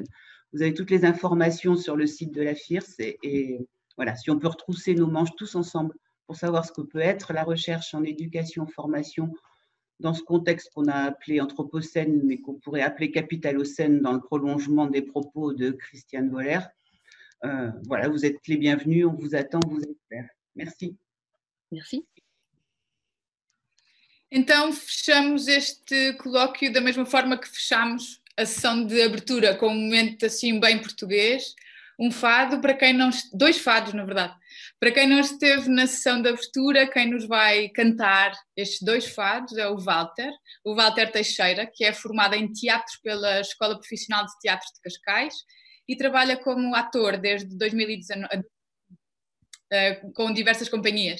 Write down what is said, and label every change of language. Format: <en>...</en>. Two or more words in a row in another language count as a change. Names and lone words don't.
<fr>Vous avez toutes les informations sur le site de la FIRS et voilà, si on peut retrousser nos manches tous ensemble pour savoir ce que peut être la recherche en éducation, formation, dans ce contexte qu'on a appelé Anthropocène, mais qu'on pourrait appeler Capitalocène dans le prolongement des propos de Christiane Voller. Voilà, vous êtes les bienvenus, on vous attend, on vous espère. Merci. Merci.</fr> <pt>Então, fechamos este colóquio da mesma forma que fechamos a sessão de abertura, com um momento assim bem português, um fado, para quem não... dois fados, na verdade. Para quem não esteve na sessão de abertura, quem nos vai cantar estes dois fados é o Walter Teixeira, que é formado em teatro pela Escola Profissional de Teatro de Cascais e trabalha como ator desde 2019, com diversas companhias.</pt>